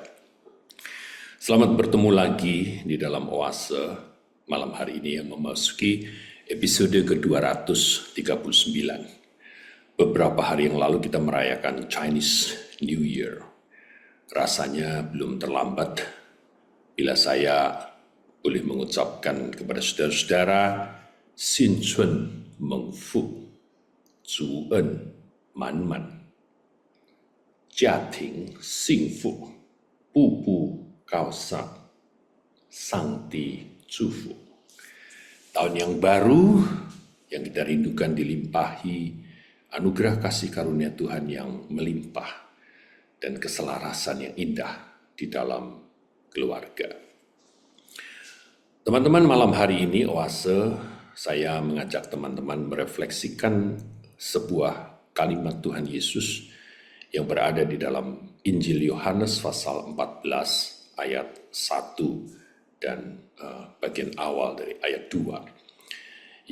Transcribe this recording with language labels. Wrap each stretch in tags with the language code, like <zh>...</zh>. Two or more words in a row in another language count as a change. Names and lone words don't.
<id>Selamat bertemu lagi di dalam Oase malam hari ini yang memasuki episode ke-239. Beberapa hari yang lalu kita merayakan</id> <en>Chinese New Year.</en> <id>Rasanya belum terlambat bila saya boleh mengucapkan kepada saudara-saudara</id> <zh>新春蒙福，主恩满满，家庭幸福，步步高尚，上帝祝福。</zh> <id>Tahun yang baru yang kita rindukan dilimpahi anugerah kasih karunia Tuhan yang melimpah dan keselarasan yang indah di dalam keluarga. Teman-teman, malam hari ini Oase, saya mengajak teman-teman merefleksikan sebuah kalimat Tuhan Yesus yang berada di dalam Injil Yohanes pasal 14 ayat 1 dan bagian awal dari ayat 2.</id>